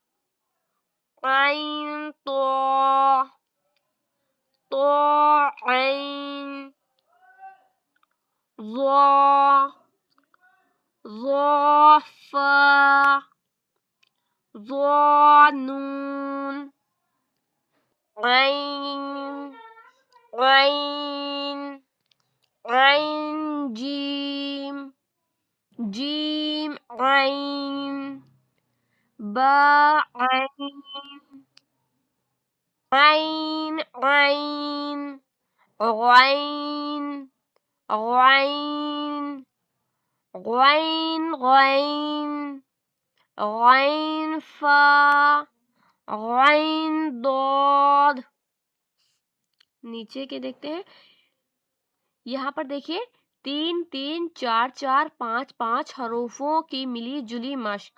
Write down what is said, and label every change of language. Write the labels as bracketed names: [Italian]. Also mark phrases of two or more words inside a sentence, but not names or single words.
[Urdu] عین طا، طا عین، ظا فا، ظا نون، عین جیم، جیم عین، با عین، عین غین، غین فا، غین ضاد۔ نیچے کے دیکھتے ہیں، یہاں پر دیکھیے 3 3 4 4 5 5 حروفوں کی ملی جلی مشق۔